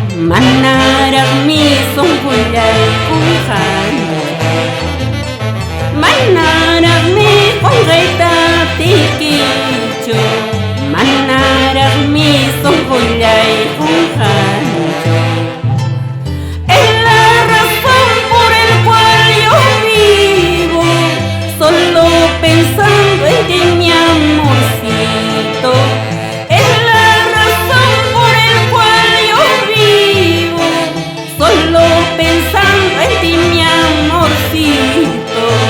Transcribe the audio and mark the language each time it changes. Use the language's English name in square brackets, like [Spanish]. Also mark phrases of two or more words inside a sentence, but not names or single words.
[Quechua] Manaraqmi sunquyay kunqanchik Manaraqmi qunqayta tikinchu Manaraqmi sunquyay kunqanchik [Spanish] Es la razón por el cual yo vivo Solo pensando en ti mi amorcito Es la razón por el cual yo vivo Solo pensando en ti mi amorcito